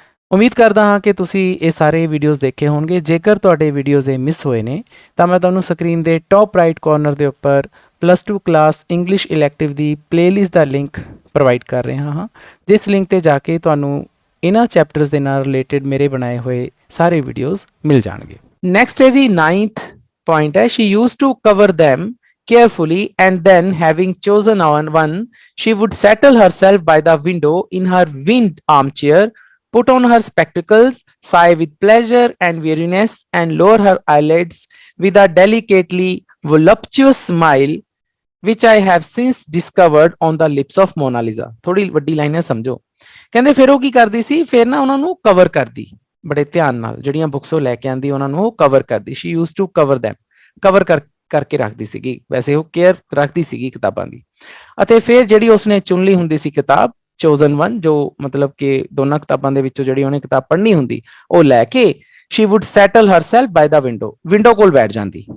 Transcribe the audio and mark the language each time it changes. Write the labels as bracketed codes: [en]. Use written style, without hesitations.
[pa] ਉਮੀਦ ਕਰਦਾ ਹਾਂ ਕਿ ਤੁਸੀਂ ਇਹ ਸਾਰੇ ਵੀਡੀਓਜ਼ ਦੇਖੇ ਹੋਣਗੇ। ਜੇਕਰ ਤੁਹਾਡੇ ਵੀਡੀਓਜ਼ ਇਹ ਮਿਸ ਹੋਏ ਨੇ ਤਾਂ ਮੈਂ ਤੁਹਾਨੂੰ ਸਕਰੀਨ ਦੇ ਟੌਪ ਰਾਈਟ ਕਾਰਨਰ ਦੇ ਉੱਪਰ +2 ਕਲਾਸ ਇੰਗਲਿਸ਼ ਇਲੈਕਟਿਵ ਦੀ ਪਲੇਲਿਸਟ ਦਾ ਲਿੰਕ ਪ੍ਰੋਵਾਈਡ ਕਰ ਰਿਹਾ ਹਾਂ, ਜਿਸ ਲਿੰਕ ਤੇ ਜਾ ਕੇ ਤੁਹਾਨੂੰ ਇਹਨਾਂ ਚੈਪਟਰਸ ਦੇ ਨਾਲ ਰਿਲੇਟਡ ਮੇਰੇ ਬਣਾਏ ਹੋਏ ਸਾਰੇ ਵੀਡੀਓਜ਼ ਮਿਲ ਜਾਣਗੇ। ਨੈਕਸਟ ਹੈ ਜੀ 9th ਪੁਆਇੰਟ ਹੈ, [en] She used to cover them carefully and then having chosen on one she would settle herself by the window in her winged armchair, put on her spectacles, sigh with pleasure and weariness and lower her eyelids with a delicately voluptuous smile which I have since discovered on the lips of Mona Lisa। [pa] ਥੋੜੀ ਵੱਡੀ line ਹੈ, ਸਮਝੋ। ਕਹਿੰਦੇ ਫਿਰ ਉਹ ਕੀ ਕਰਦੀ ਸੀ, ਫਿਰ ਨਾ ਉਹਨਾਂ ਨੂੰ ਕਵਰ ਕਰਦੀ, ਬੜੇ ਧਿਆਨ ਨਾਲ ਜਿਹੜੀਆਂ ਬੁੱਕਸ ਉਹ ਲੈ ਕੇ ਆਂਦੀ ਉਹਨਾਂ ਨੂੰ ਉਹ ਕਵਰ ਕਰਦੀ। [en] she use to cover them, [pa] cover ਕਰਕੇ ਰੱਖਦੀ ਸੀਗੀ, ਵੈਸੇ ਉਹ ਕੇਅਰ ਰੱਖਦੀ ਸੀਗੀ ਕਿਤਾਬਾਂ ਦੀ। ਅਤੇ ਫਿਰ ਜਿਹੜੀ ਉਸਨੇ ਚੁਣ ਲਈ ਹੁੰਦੀ ਸੀ ਕਿਤਾਬ ਚੋਜ਼ਨ ਵਨ, ਜੋ ਮਤਲਬ ਕਿ ਦੋਨਾਂ ਕਿਤਾਬਾਂ ਦੇ ਵਿੱਚੋਂ ਜਿਹੜੀ ਉਹਨੇ ਕਿਤਾਬ ਪੜ੍ਹਨੀ ਹੁੰਦੀ, ਉਹ ਲੈ ਕੇ [en] she would settle herself by the window, [pa] window ਕੋਲ ਬੈਠ ਜਾਂਦੀ।